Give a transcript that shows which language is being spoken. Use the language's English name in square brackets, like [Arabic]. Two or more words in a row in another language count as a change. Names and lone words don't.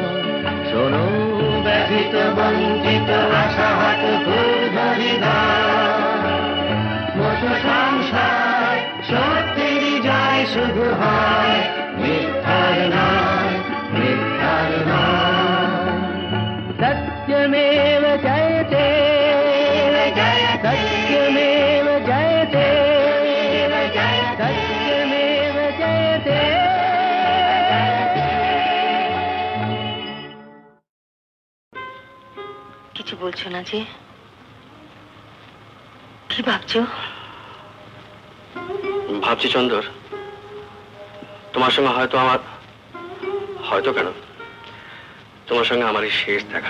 [Bangla] শোনো ব্যথিত বঞ্চিত আশাহত মতো সংসার, সত্যের জয় শুধু হয়, মিথ্যার নয়, মিথ্যার নয়। [Sanskrit] সত্যমেব জয়তে, সত্যমেব জয়তে, সত্যমেব জয়তে। [Bangla] কিছু বলছো না যে? কি ভাবছো? ভাবছি চন্দর, তোমার সঙ্গে হয়তো আমার, হয়তো কেন, তোমার সঙ্গে আমার এই শেষ দেখা।